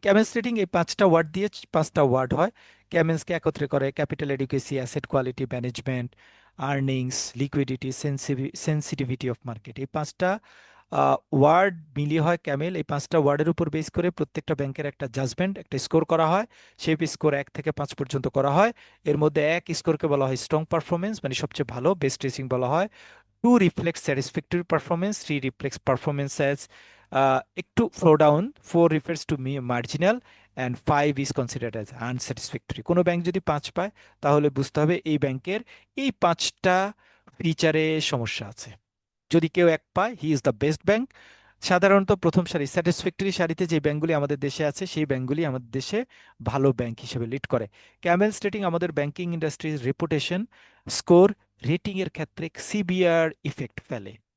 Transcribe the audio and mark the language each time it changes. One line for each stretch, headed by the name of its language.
Bangla: CAMELS rating এই 5টা word দিয়ে 5টা ওয়ার্ড হয়। ক্যামেলসকে একত্রে করে capital এডিকুয়েসি, asset quality management, earnings, liquidity, sensitivity of market. এই 5টা ওয়ার্ড মিলিয়ে হয় ক্যামেল। এই 5টা ওয়ার্ডের উপর বেস করে প্রত্যেকটা ব্যাংকের একটা জাজমেন্ট, একটা স্কোর করা হয়। সেই স্কোর 1 থেকে 5 পর্যন্ত করা হয়। এর মধ্যে 1 স্কোরকে বলা হয় স্ট্রং পারফরমেন্স, মানে সবচেয়ে ভালো, বেস্ট রেসিং বলা হয়।
English: 2 reflects satisfactory performance, 3 reflects performance as একটু flow down, 4 refers to marginal, and 5 is considered as unsatisfactory।
Bangla: কোনো ব্যাংক যদি 5 পায় তাহলে বুঝতে হবে এই ব্যাংকের এই 5টা ফিচারে সমস্যা আছে। যদি কেউ 1 পায়,
English: He is the best bank.
Bangla: সাধারণত প্রথম সারি স্যাটিসফ্যাক্টরি সারিতে যে ব্যাংকগুলি আমাদের দেশে আছে সেই ব্যাংকগুলি আমাদের দেশে ভালো ব্যাংক হিসেবে লিড করে। ক্যামেলস রেটিং আমাদের ব্যাংকিং ইন্ডাস্ট্রির রেপুটেশন স্কোর রেটিং এর ক্ষেত্রে সিভিয়ার ইফেক্ট ফেলে।